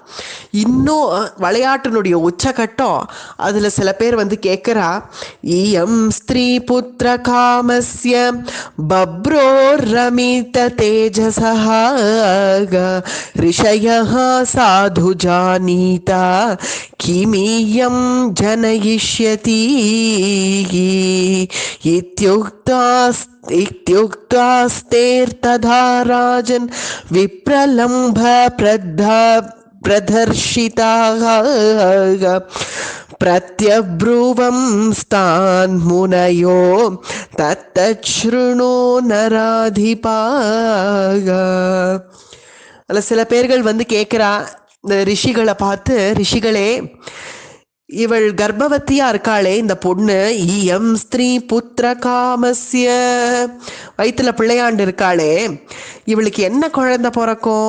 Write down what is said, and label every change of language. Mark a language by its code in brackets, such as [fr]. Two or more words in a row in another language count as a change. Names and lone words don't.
[ta] இன்னும் விளையாட்டினுடைய உச்சகட்டம் அதில் சில பேர் வந்து கேட்குறா, [sa] इयं स्त्री पुत्र कामस्य बभ्रो रमित तेजसः ऋषयः साधु जानीत किमियं जन इत्युक्तास्तेर्तथा राजन् विप्रलम्भ प्रदर्शिताः प्रत्यब्रुवंस्तान् मुनयो तत्तच्छृणु नराधिपाः. [ta] அதில் சில பேர்கள் வந்து கேட்குறா இந்த ரிஷிகளை பார்த்து, ரிஷிகளே இவள் கர்ப்பவதியா இருக்காளே இந்த பொண்ணு, [sa] इयं स्त्री पुत्र कामस्य, [ta] வயிற்றுல பிள்ளையாண்டு இருக்காளே, இவளுக்கு என்ன குழந்தை பிறக்கும்?